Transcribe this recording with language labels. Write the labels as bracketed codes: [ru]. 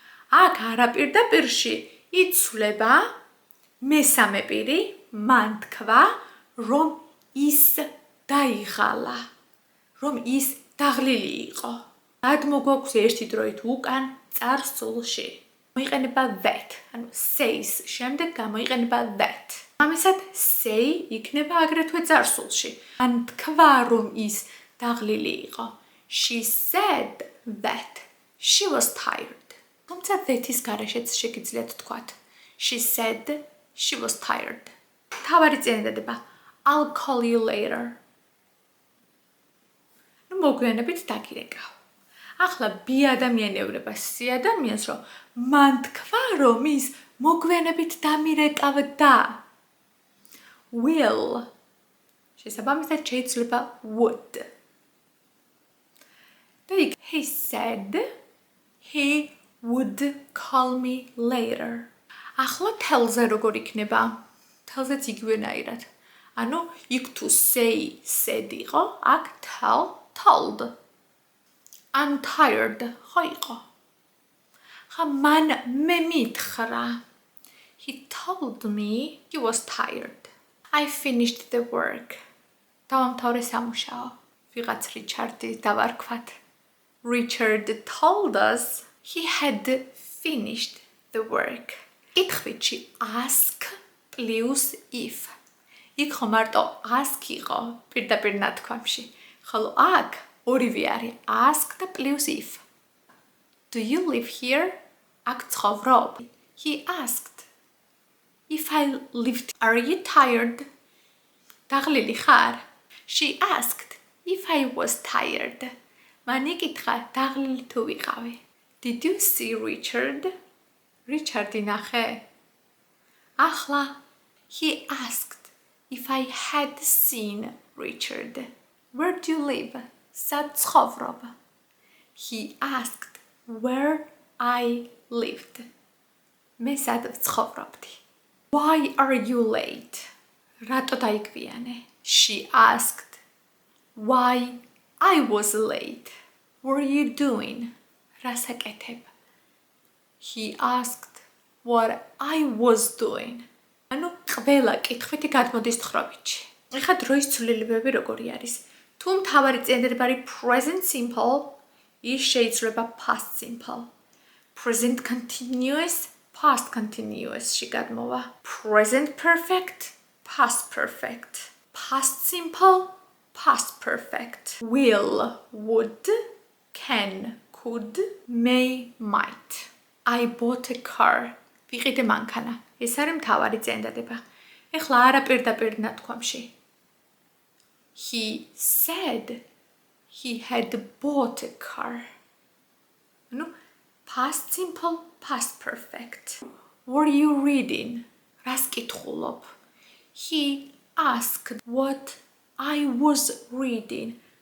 [ka] აქ არაპირდაპირში იცვლება მესამე პირი, მან თქვა, რომ ის დაიღალა, რომ ის დაღლილი იყო. გადმოგვაქვს ერთი დროით უკან წარსულში. მოიყენება that, ანუ says შემდეგ გამოიყენება that. ამისად say იქნება აგრეთვე წარსულში. მან თქვა, რომ ის დაღლილი იყო. [en] She said that she was tired. [ka] თუმცა that-ის გარეშეც შეგიძლიათ თქვათ. [en] She said she was tired. [ka] თავარი წინადადება [en] I'll call you later. [ka] მოგვიანებით დაგირეკავ. ახლა B ადამიანი ეუბნება C ადამიანს, რომ მან თქვა, რომ ის მოგვიანებით დამირეკავდა. Will შესაბამისად შეიძლება would. [en] He said he would call me later. [ka] ახლა თელზე როგორ იქნება? თელზეც იგივენაირად. ანუ იქ თუ say said იყო, აქ tell told. [en] I'm tired. [ka] ხო იყო. ხა მან მე მითხრა. [en] He told me he was tired. I finished the work. [ka] დავამთავრე სამუშაო. ვიღაც რიჩარდი დავარქვათ. [en] Richard told us he had finished the work. [ka] კითხვით ask plus if. იქ ხო მარტო ask იყო პირდაპირ ნათქვამში. ხოლო აქ ორივე არის ask და plus if. [en] Do you live here? [ka] აქ ცხოვრობ. [en] He asked. If I lived, are you tired? [ka] დაღლილი ხარ? [en] She asked if I was tired. [ka] მან იკითხა დაღლილი თუ ვიყავი. [en] Did you see Richard? [ka] Richard-ი ნახე? [en] ახლა he asked if I had seen Richard. Where do you live? [ka] სად ცხოვრობ? [en] He asked where I lived. [ka] მე სად ვცხოვრობდი? [en] Why are you late? [ka] რატო დაიგვიანე? [en] She asked why I was late. What are you doing? [ka] რას აკეთებ? [en] He asked what I was doing. [ka] ანუ ყველა კითხვითი გადმოდის თხრობითში. ეხლა დროის ცვლილებები როგორი არის? თუ მთავარი წინადადება არის present simple, ის შეიძლება past simple. Present continuous, past continuous-ში გადმოვა. [en] Present perfect, past perfect. Past simple, past perfect. Will, would, can, could, may, might. I bought a car. [ka] ვიყიდე მანქანა. ეს არის მთავარი წინადადება. ეხლა არაპირდაპირ ნათქვამში. [en] He said he had bought a car. No, past simple, past perfect. What are you reading? [ka] რას კითხულობ? [en] He asked what I was reading.